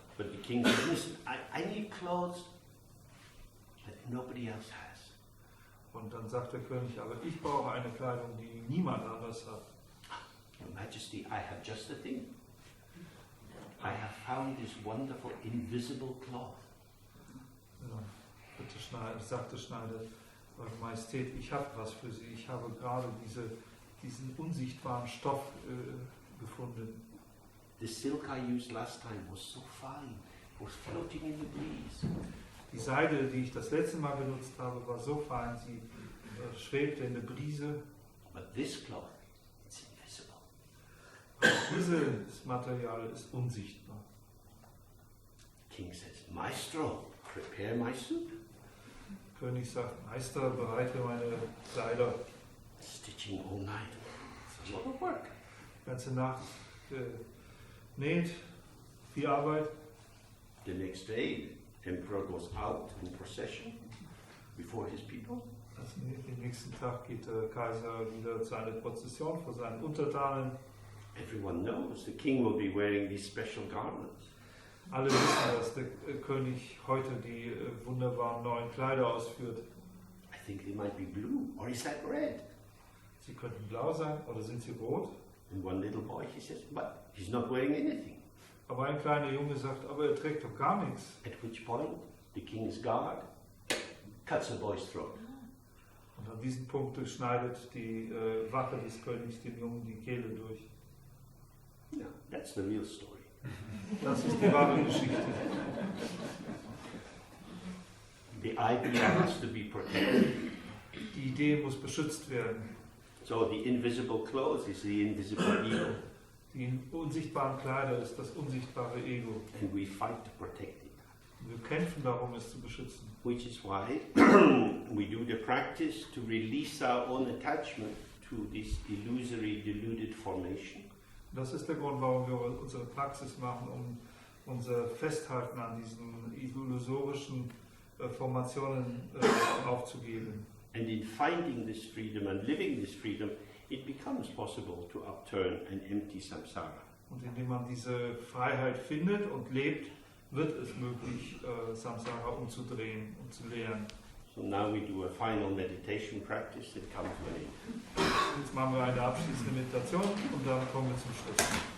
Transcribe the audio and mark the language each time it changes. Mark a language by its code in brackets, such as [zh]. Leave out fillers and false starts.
[en] but the king says, listen, I need clothes that nobody else has. [de] Und dann sagt der König, aber ich brauche eine Kleidung, die niemand anders hat. [en] Your Majesty, I have just the thing. I have found this wonderful invisible cloth. [de] Ja, bitte sagt der Schneider, Eure Majestät, ich habe was für Sie. Ich habe gerade diesen unsichtbaren Stoff gefunden. [en] The silk I used last time was so fine, it was floating in the breeze. [de] Die Seide, die ich das letzte Mal benutzt habe, war so fein, sie schwebte in der Brise. [en] But this cloth, it's invisible. [de] Aber dieses Material ist unsichtbar. [en] King says, Maestro, prepare my suit. [de] König sagt, Meister, bereite meine Kleider. [en] Stitching all night. It's a lot of work. [de] Die ganze Nacht näht, viel Arbeit. [en] The next day, the emperor goes out in procession before his people. [de] Also den nächsten Tag geht der Kaiser wieder zu einer Prozession vor seinen Untertanen. [en] Everyone knows the king will be wearing these special garments. [de] Alle wissen, dass der König heute die wunderbaren neuen Kleider ausführt. [en] I think they might be blue, or is that red? [de] Sie könnten blau sein oder sind sie rot? [en] And one little boy, he says, but he's not wearing anything. [de] Aber ein kleiner Junge sagt, aber er trägt doch gar nichts. [en] At which point, the king's guard cuts the boy's throat. [de] Und an diesem Punkt schneidet die Wache des Königs dem Jungen die Kehle durch. [en] Yeah, that's the real story. [de] Das ist die wahre Geschichte. [en] The idea has to be protected. [de] Die Idee muss beschützt werden. [en] So the invisible clothes is the invisible ego. [de] Die unsichtbaren Kleider ist das unsichtbare Ego. [en] And we fight to protect it. [de] Und wir kämpfen darum, es zu beschützen. [en] Which is why we do the practice to release our own attachment to this illusory, deluded formation. [de] Das ist der Grund, warum wir unsere Praxis machen, um unser Festhalten an diesen illusorischen Formationen aufzugeben. [en] And in finding this freedom and living this freedom, it becomes possible to upturn an empty samsara. [de] Und indem man diese Freiheit findet und lebt, wird es möglich, Samsara umzudrehen und zu lehren. [en] So now we do a final meditation practice and come to an end. [de] Jetzt machen wir eine abschließende Meditation und dann kommen wir zum Schluss.